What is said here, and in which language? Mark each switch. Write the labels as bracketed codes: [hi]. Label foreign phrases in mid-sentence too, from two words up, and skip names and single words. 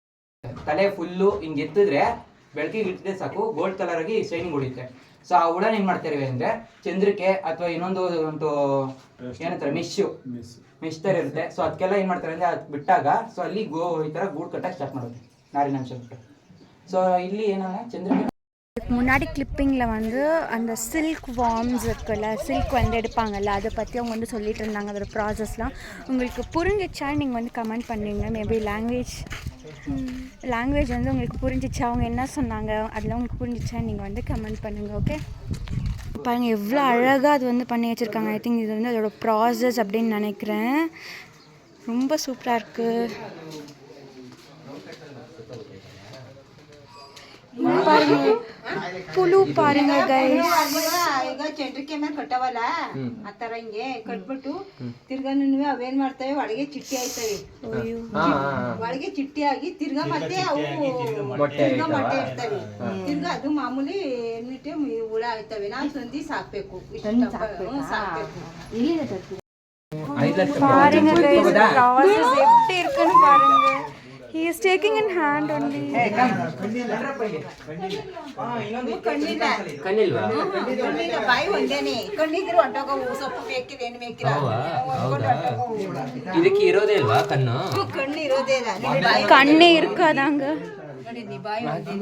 [kn] ತಲೆ ಫುಲ್ಲು ಹಿಂಗೆ ಎತ್ತಿದ್ರೆ ಬೆಳಕಿಗೆ ಇಟ್ಟಿದ್ರೆ ಸಾಕು, [en] gold colour [kn] ಆಗಿ ಶೈನಿಂಗ್ ಹೊಡಿಯುತ್ತೆ. ಸೊ ಆ ಹುಳನ ಏನ್ ಮಾಡ್ತಾರೆ ಅಂದ್ರೆ ಚಂದ್ರಕ್ಕೆ ಅಥವಾ ಇನ್ನೊಂದು ಒಂದು ಏನಂತಾರೆ ಮೆಶ್ ತರ ಇರುತ್ತೆ. ಸೊ ಅದಕ್ಕೆಲ್ಲ ಏನ್ ಮಾಡ್ತಾರೆ ಅಂದ್ರೆ ಅದು ಬಿಟ್ಟಾಗ ಸೊ ಅಲ್ಲಿ ಈ ತರ ಗೂಡು ಕಟ್ಟಕ್ಕೆ ಸ್ಟಾರ್ಟ್ ಮಾಡುತ್ತೆ, ನಾರಿನಾಂಶ ಬಿಟ್ಟು. ಸೊ ಇಲ್ಲಿ ಏನಂದ್ರೆ ಚಂದ್ರಕ್ಕೆ [ta] முன்னாடி கிளிப்பிங்கில் வந்து அந்த [en] silk worms [ta] இருக்குல்ல, சில்க் வந்து எடுப்பாங்கல்ல, அதை பற்றி அவங்க வந்து சொல்லிட்டு இருந்தாங்க. அதோட ப்ராசஸ்லாம் உங்களுக்கு புரிஞ்சிச்சா நீங்கள் வந்து கமெண்ட் பண்ணுவீங்க. [en] maybe language [ta] வந்து உங்களுக்கு புரிஞ்சிச்சா, அவங்க என்ன சொன்னாங்க அதெல்லாம் உங்களுக்கு புரிஞ்சிச்சா நீங்கள் வந்து கமெண்ட் பண்ணுங்கள். ஓகே, பாருங்கள் எவ்வளோ அழகாக அது வந்து பண்ணி வச்சுருக்காங்க. [en] I think [ta] இது வந்து அதோட ப்ராசஸ் அப்படின்னு நினைக்கிறேன். ரொம்ப சூப்பராக இருக்குது. பாருங்க ಪುಲು ಪಾರುಂಗ ಗೈಸ್. [kn] ಈಗ ಚಂದ್ರಿಕೆ ಮೇಲೆ ಕಟ್ಟವಲ್ಲ ಆ ತರ ಹಿಂಗೆ ಕಟ್ಬಿಟ್ಟು ತಿರ್ಗಾ ಅವೇನ್ ಮಾಡ್ತವೆ, ಒಳಗೆ ಚಿಟ್ಟಿ ಆಯ್ತವೆ. ಒಳಗೆ ಚಿಟ್ಟಿ ಆಗಿ ತಿರ್ಗಾ ಮತ್ತೆ ಅವು ಮೊಟ್ಟೆ ಇರ್ತವೆ. ತಿರ್ಗಾ ಅದು ಮಾಮೂಲಿ ಎಣ್ಣಿಟ್ಟೆ ಹುಳ ಆಯ್ತವೆ. ನಾವು ಸಂಧಿ ಸಾಕ್ಬೇಕು, ಸಾಕ್ಬೇಕು. [ta] பாருங்க guys, process எப்படி இருக்குன்னு பாருங்க. [en] He is taking in hand only. [kn] ಕಣ್ಣಿಲ್ವಾ? ಬಾಯಿ ಒಂದೇನೆ, ಕಣ್ಣಿದ್ರೆ ಹೊಂಟೋಗವು. ಸೊಪ್ಪು ಬೇಕಿದೆ ಏನು ಬೇಕಿಲ್ಲ, ಇದಕ್ಕೆ ಇರೋದೇ ಇಲ್ವಾ ಕಣ್ಣು? ಕಣ್ಣು ಇರೋದೇ ಇಲ್ಲ. ಕಣ್ಣೇ ಇರ್ಕದಂಗ ನೋಡಿ, ನೀ ಬಾಯಿ ಒಂದೇನೆ.